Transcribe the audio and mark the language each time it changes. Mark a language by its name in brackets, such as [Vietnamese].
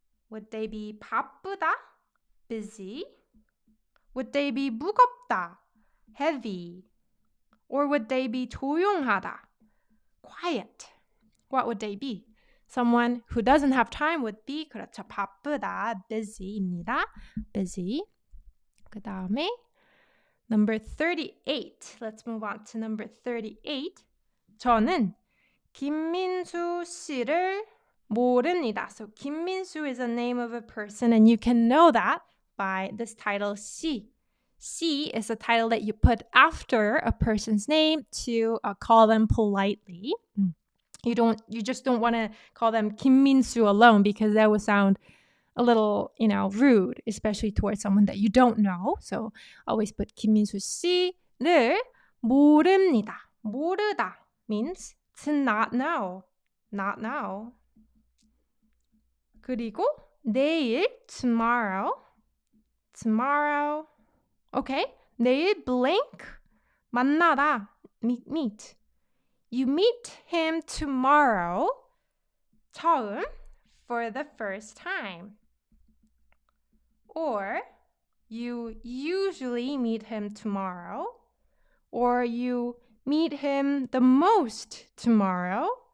[English] Would they be 바쁘다? Busy? Would they be 무겁다? Heavy? Or would they be 조용하다? Quiet? What would they be? Someone who doesn't have time would be 그렇죠. [Korean] 바쁘다. Busy입니다. Busy. 그 다음에 number 38. [English] Let's move on to number 38. [Korean] 저는 김민수 씨를 모릅니다. [English] So 김민수 is a name of a person, and you can know that by this title 씨. 씨 is a title that you put after a person's name to call them politely. You just don't want to call them 김민수 alone because that would sound a little, rude, especially towards someone that you don't know. So always put [Korean] 김민수 씨를 모릅니다. [English] 모르다 means to not know. Not know. 그리고 내일 tomorrow. Tomorrow. Okay. [Korean] 내일 blank 만나다. [English] Meet. You meet him tomorrow. 처음 for the first time. Or you usually meet him tomorrow. Or you meet him the most tomorrow.